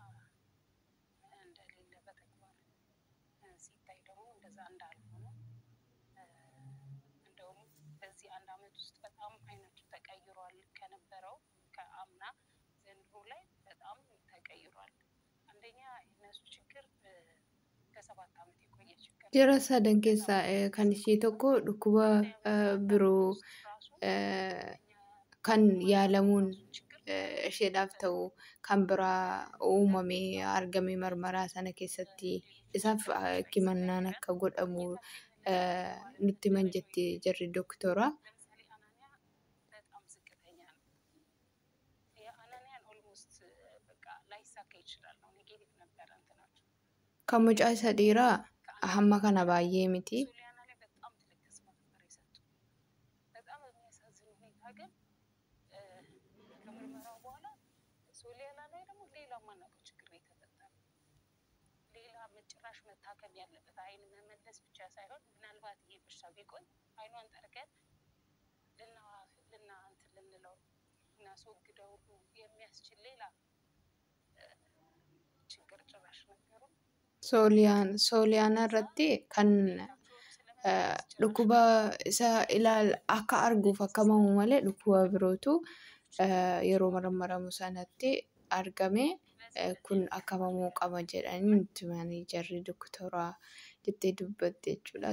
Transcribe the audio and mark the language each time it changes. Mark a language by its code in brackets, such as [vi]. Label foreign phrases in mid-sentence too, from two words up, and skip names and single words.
[am] እንደሌለ በተግባር ሲታይ ደግሞ እንደዛ እንዳልሆነ እንደውም በዚህ አንድ አመት ውስጥ በጣም አይናቸው ተቀይሯል። ከነበረው ከአምና ዘንድሮ ላይ በጣም ተቀይሯል። አንደኛ የነሱ ችግር ከ7 አመት የቆየ ችግር [om] Jara sadan keessaa kan ishee tokko dhukkuba biroo kan yaalamuun isheedhaaf ta'u kan biraa uumamee argame marmaraa sana keessatti isaaf himannaan akka godhamu nutti himan jetti jarri doktora. [am] ለምሳሌ አናንያ በጣም ዝቅተኛ ነው። የአናንያን ኦልሞስት በቃ ላይሳካ ይችላል ነው ኔጌቲቭ ነበረ እንትናቸው። [om] Kan mucaa isa dhiiraa hamma kana baay'ee miti. [am] ሶሊያና ላይ በጣም ትልቅ ተስፋ ነበር የሰጡት። በጣም የሚያሳዝን ሁኔታ ግን ከምርመራው በኋላ ሶሊያና ላይ ደግሞ ሌላ ማናውቀው ችግር የተፈጠረ ሌላ ጭራሽ መታከም ያለበት አይን መመለስ ብቻ ሳይሆን ምናልባት ይሄ በሽታ ቢቆይ አይኗን ጠርገን ልንለው እናስወግደው ሁሉ የሚያስችል ሌላ ችግር ጭራሽ ነበሩ። [om] Sooliyaana irratti kan dhukkuba isa akka arguuf akka mamu malee dhukkuba birootu yeroo marmaramu sanatti argame kun akka mamuu qaba jedhanii nutti himanii jarri doktoraa jettee dubbatte jechuudha.